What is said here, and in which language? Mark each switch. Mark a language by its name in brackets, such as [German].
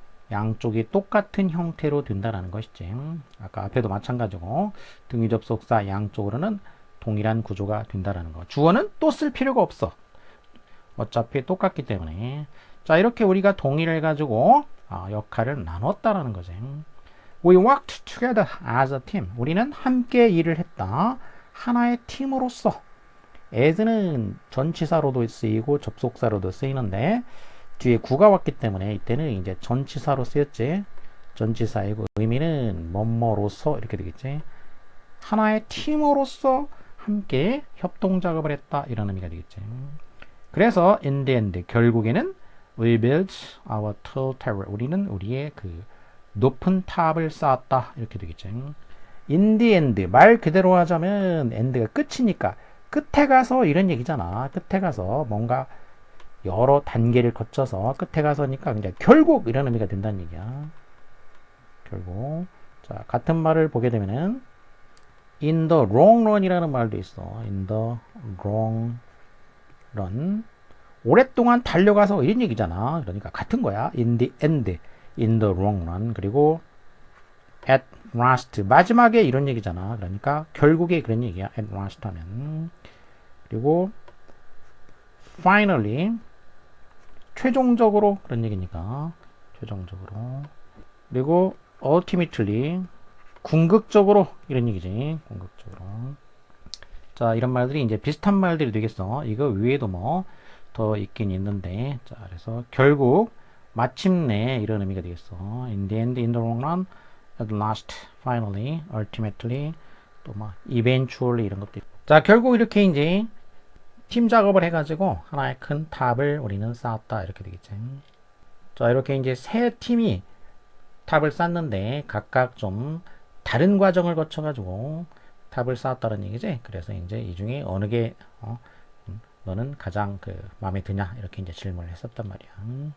[Korean] 양쪽이 똑같은 형태로 된다라는 것이지. 아까 앞에도 마찬가지고 등위 접속사 양쪽으로는 동일한 구조가 된다라는 거. 주어는 또 쓸 필요가 없어. 어차피 똑같기 때문에. 자, 이렇게 우리가 동의를 해가지고 역할을 나눴다라는 거지. [English] We worked together as a team. [Korean] 우리는 함께 일을 했다. 하나의 팀으로서. as는 전치사로도 쓰이고 접속사로도 쓰이는데 뒤에 구가 왔기 때문에 이때는 이제 전치사로 쓰였지. 전치사이고 의미는 뭐뭐로서 이렇게 되겠지. 하나의 팀으로서 함께 협동 작업을 했다 이런 의미가 되겠지. 그래서 [English] in the end [Korean] 결국에는 [English] we built our tall tower. [Korean] 우리는 우리의 그 높은 탑을 쌓았다 이렇게 되겠지. in the end 말 그대로 하자면 end가 끝이니까 끝에 가서 이런 얘기잖아. 끝에 가서 뭔가 여러 단계를 거쳐서 끝에 가서니까 그냥 결국 이런 의미가 된다는 얘기야. 결국. 자, 같은 말을 보게 되면은 in the long run이라는 말도 있어. [English] in the long run. [Korean] 오랫동안 달려가서 이런 얘기잖아. 그러니까 같은 거야. [English] in the end, in the long run. [Korean] 그리고 at last 마지막에 이런 얘기잖아. 그러니까 결국에 그런 얘기야. [English] at last [Korean] 하면. 그리고 finally 최종적으로 그런 얘기니까 최종적으로. 그리고 ultimately 궁극적으로 이런 얘기지. 궁극적으로. 자, 이런 말들이 이제 비슷한 말들이 되겠어. 이거 위에도 뭐 더 있긴 있는데. 자, 그래서 결국 마침내 이런 의미가 되겠어. [English] in the end, in the long run, at last, finally, ultimately, [Korean] 또 막 [English] eventually [Korean] 이런 것도 있고. 자, 결국 이렇게 이제 팀 작업을 해가지고 하나의 큰 탑을 우리는 쌓았다 이렇게 되겠지. 자, 이렇게 이제 세 팀이 탑을 쌓는데 각각 좀 다른 과정을 거쳐가지고 탑을 쌓았다는 얘기지. 그래서 이제 이 중에 어느 게 너는 가장 그 마음에 드냐 이렇게 이제 질문을 했었단 말이야.